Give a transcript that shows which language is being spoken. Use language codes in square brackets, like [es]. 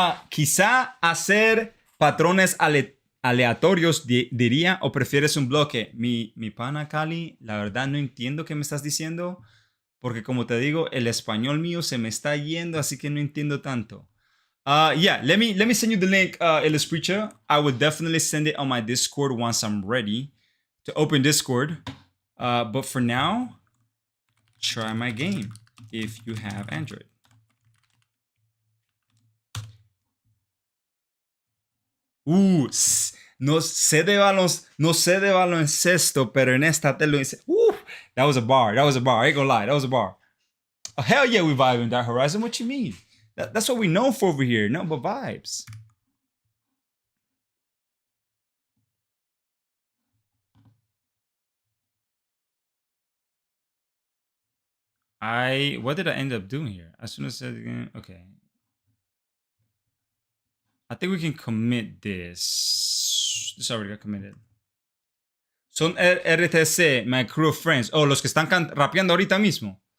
[es] Quizá hacer patrones aleatorios diría, o prefieres un bloque. Mi pana Cali, la verdad no entiendo qué me estás diciendo, porque como te digo, el español mío se me está yendo, así que no entiendo tanto. [en] Yeah, let me send you the link, Illustrator. I would definitely send it on my Discord once I'm ready to open Discord. But for now, try my game if you have Android. [es] No sé de baloncesto, pero en esta te lo hice. [en] That was a bar. I ain't gonna lie, that was a bar. Oh, hell yeah, we vibe in Dark Horizon. What you mean? That's what we know for over here. No, but vibes. What did I end up doing here? As soon as I said again, okay. I think we can commit this. This already got committed. Son RTC, my crew of friends. [es] Oh, los que están rapeando ahorita mismo.